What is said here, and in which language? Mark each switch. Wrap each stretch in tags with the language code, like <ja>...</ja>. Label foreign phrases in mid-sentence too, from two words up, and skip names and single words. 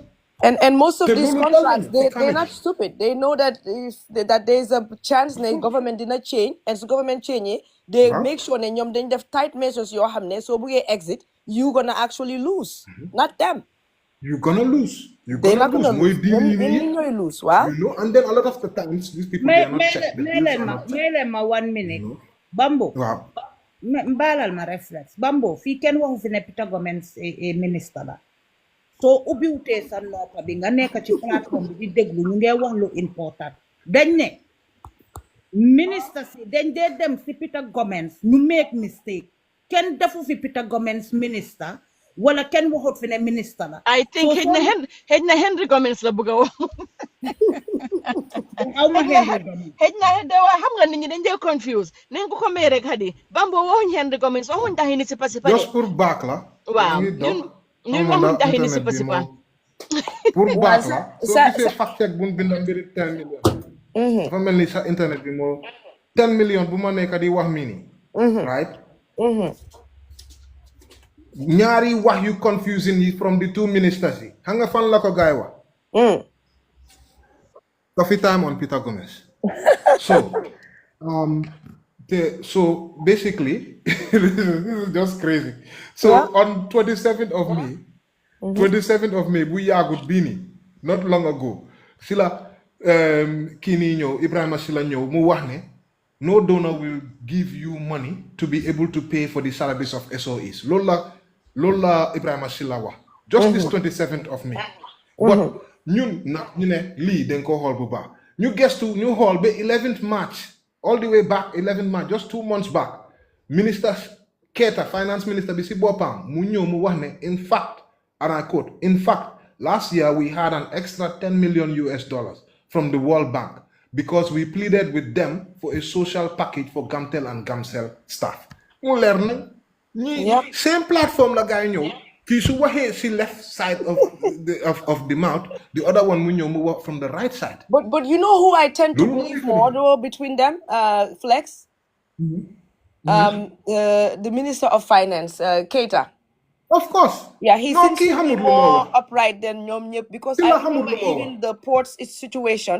<en>And most of</en> <wo>Te</wo> <en>these</en> <wo>loolu</wo> <en>contracts,</en> <wo>dal nañu,</wo> <en>they're not stupid. They know that if that there's a chance the government did not change, and so government change, they make sure that</en> <wo>ñoom dañ def</wo> <en>tight measures</en> <wo>yoo xam ne soo buggee</wo> <en>exit, you gonna actually lose, not them. You're gonna lose. You're They're gonna not gonna lose. lose.</en> <wo>Ñoom ñooy lose, waaw.</wo> <en>You know, and then a lot of the times these people they are not checked. The deals are not checked.</en> <wo>may leen ma 1 minute Bambo Waaw. mbaalal ma reflex Bambo fii kenn waxu fi ne Peter Gomez ministre la soo ubbiwutee sa noppa bi nga nekk ci plateforme bi di déglu ñu ngee wax lu important dañ ne ministre si dañ dee dem si Peter Gomez ñu</wo> <en>make mistake</en> <wo>kenn defu fi Peter Gomez ministre wala kenn waxut fi ne ministre la</wo> <en>I think</en> <wo>xëj na Henry Gomez la bëgg a wax aw ma Henry Gomez xëj na waaye xam nga nit ñi dañ dee confuse nañ ko may rek Hadi Bambo waxuñ Henry Gomez waxuñ tax ni sipa sipa</wo> <en>Just pour back la.</en> <wo>waaw ñun waxuñ tax ni sipa sipa Pour back la. Soo gisee</wo> <en>fact check</en> <wo>bu ñu bindal mbiri 10 million. Dafa mel ni sa internet bi moo 10 million bu ma nekk di wax mii nii.</wo> <en>Right?</en> <wo>Ñaari wax yu</wo> <en>confusing yi from the two ministers yi.</en> <wo>Xam nga fan la ko gaay wax.</wo> <en>Coffee time on Peter Gomez. So basically, this is just crazy. So on 27th of May, 27th of May, bu yàggut bii nii, not long ago,</en> <wo>sila kii nii ñëw Ibrahima Sila ñëw mu wax ne</wo> <en>no donor will give you money to be able to pay for the salaries of SOEs.</en> <wo>Loolu la Ibrahima Sila wax.</wo> <en>Just this 27th of May. But</en> <wo>ñun nag ñu ne lii dañ ko xool bu baax ñu gestu ñu xool ba</wo> <en>11th March all the way back 11th March just 2 months back minister Keita finance minister</en> <wo>bi si boppam mu ñëw mu wax ne</wo> <en>in fact and I quote in fact last year we had an extra $10 million from the World Bank because we pleaded with them for a social package for Gamtel and Gamcel staff</en> <wo>mu leer na ñi</wo> <en>same platform</en> <wo>la gaay ñëw kii su waxee si</wo> <en>left side of the mouth, the other one</en> <wo>mu ñëw mu wax</wo> <en>from the right side. But you know who I tend to believe more though between them, Flex? The Minister of Finance, Keita. Of course. Yeah, he seems to be more upright than</en> <wo>ñoom ñëpp</wo> <en>because I remember even the ports situation.</en>